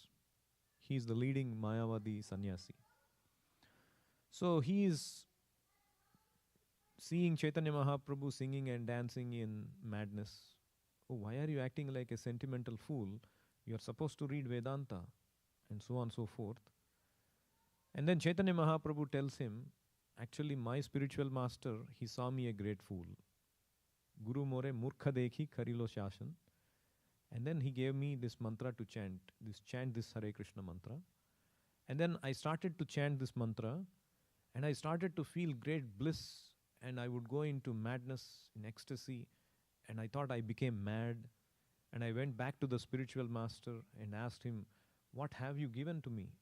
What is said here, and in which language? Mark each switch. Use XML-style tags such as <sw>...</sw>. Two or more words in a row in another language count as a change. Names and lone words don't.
<en>He is the leading Mayavadi sannyasi. So he is seeing Chaitanya Mahaprabhu singing and dancing in madness. Oh, why are you acting like a sentimental fool? You are supposed to read Vedanta and so on and so forth. And then Chaitanya Mahaprabhu tells him, actually my spiritual master, he saw me a great fool.</en> <bn>গুরু মোরে মূর্খ দেখি করিল শাসন.</bn> <en>And then he gave me this mantra to chant this Hare Krishna mantra. And then I started to chant this mantra and I started to feel great bliss and I would go into madness, in ecstasy, and I thought I became mad. And I went back to the spiritual master and asked him, what have you given to me?</en>